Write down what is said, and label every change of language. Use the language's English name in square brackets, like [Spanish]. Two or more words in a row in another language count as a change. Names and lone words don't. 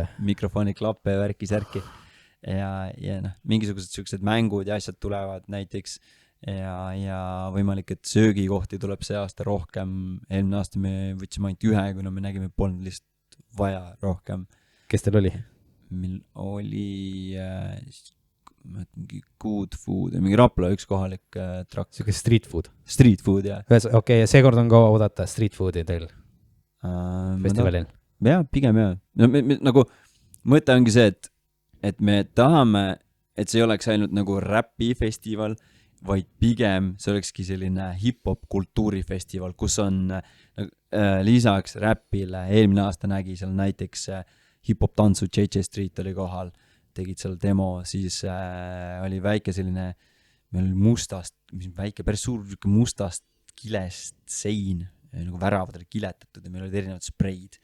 [Estonian] mikrofoniklappe ja värki ja noh, mingisugused sellised mängud ja asjad tulevad näiteks ja võimalik, et söögikohti tuleb see aasta rohkem, eelmine aasta me võtsime ainult ühe, kuna me nägime, polnud lihtsalt vaja rohkem. Kes teil oli? Meil oli mingi [English] good food, [Estonian] mingi Rapla üks kohalik trakk. Siuke [English] street food? Street food, [Estonian] jah. Okei, ja seekord on ka oodata [English] street foodi [Estonian] teil festivalil? Jah, pigem jah. Nagu mõte ongi see, et me tahame, et see ei oleks ainult nagu räpifestival, vaid pigem see olekski selline hip-hop kultuurifestival, kus on lisaks räpile, eelmine aasta nägi seal näiteks hip-hop tantsu, JJ Street oli kohal, tegid seal demo, siis oli väike selline meil oli mustast, mis väike, päris suur mustast kilest sein, nagu väravad olid kiletatud ja meil olid erinevad spreid.